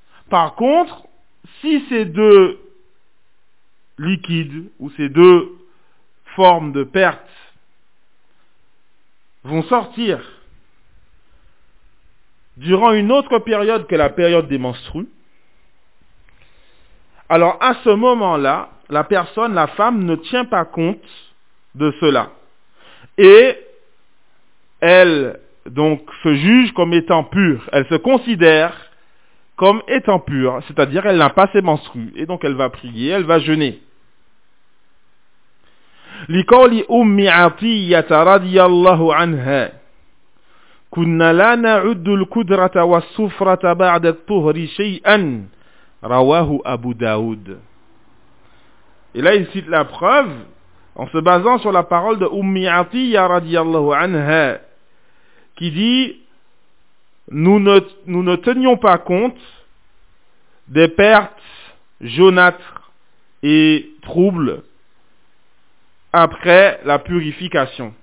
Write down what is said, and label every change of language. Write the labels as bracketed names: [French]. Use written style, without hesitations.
[French] Par contre, si ces deux liquides ou ces deux formes de perte vont sortir durant une autre période que la période des menstrues, alors à ce moment-là, la personne, la femme, ne tient pas compte de cela. Et elle, donc, se juge comme étant pure. Elle se considère comme étant pure, c'est-à-dire elle n'a pas ses menstrues. Et donc elle va prier, elle va jeûner. [Arabic] لِقَوْلِ أُمِّ عَطِيَّةَ رَضِيَ اللَّهُ عَنْهَا كُنَّ لَا نَعُدُّ الْكُدْرَةَ وَالصُّفْرَةَ بَعْدَ الطُّهْرِ شَيْئًا Rawahu Abu Daoud. [French] Et là, il cite la preuve en se basant sur la parole de Ummi Atiya radiallahu anha, qui dit nous ne tenions pas compte des pertes jaunâtres et troubles après la purification.